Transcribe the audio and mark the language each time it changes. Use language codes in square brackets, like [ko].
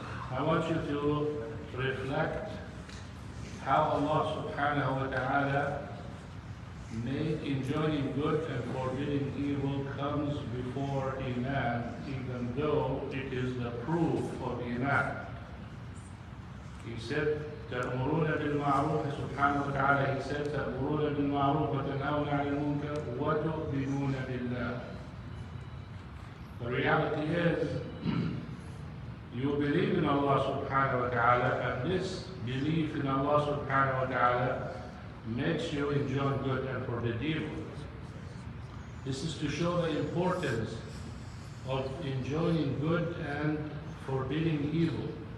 [en] I want you to reflect how Allah subhanahu wa ta'ala made enjoying good and forbidding evil comes before Iman, even though it is the proof of Iman. He said, [ar] تأمرون بالمعروف سبحانه وتعالى. [en] He said, [ar] تأمرون بالمعروف وتنهون عن المنكر وتؤمنون بالله. [en] The reality is, you believe in Allah subhanahu wa ta'ala, and this belief in Allah subhanahu wa ta'ala makes you enjoy good and forbid evil. This is to show the importance of enjoying good and forbidding evil.